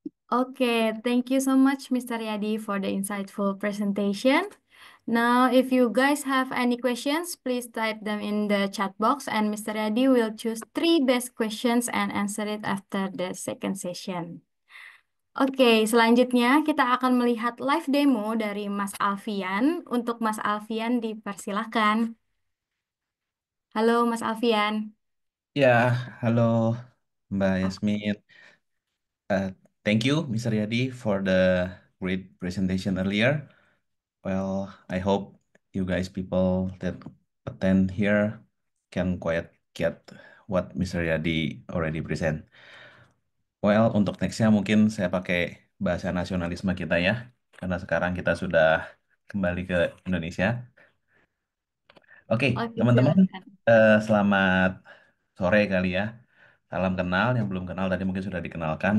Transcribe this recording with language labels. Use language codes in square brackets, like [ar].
[en] Okay, thank you so much, Mr. Yadi, for the insightful presentation. Now, if you guys have any questions, please type them in the chat box, and Mr. Yadi will choose 3 best questions and answer it after the second session. [id] Oke, selanjutnya kita akan melihat live demo dari Mas Alfian. Untuk Mas Alfian, dipersilahkan. Halo, Mas Alfian. Ya, halo Mbak Oh, [en] Yasmin. Uh, Thank you, Mr. Yadi, for the great presentation earlier. Well, I hope you guys people that attend here can quite get what Mr. Yadi already present. [id] Well, untuk nextnya mungkin saya pakai bahasa nasionalisme kita ya, karena sekarang kita sudah kembali ke Indonesia. Oke, Oke, teman-teman, silakan. selamat sore kali ya. Salam kenal, yang belum kenal tadi mungkin sudah dikenalkan.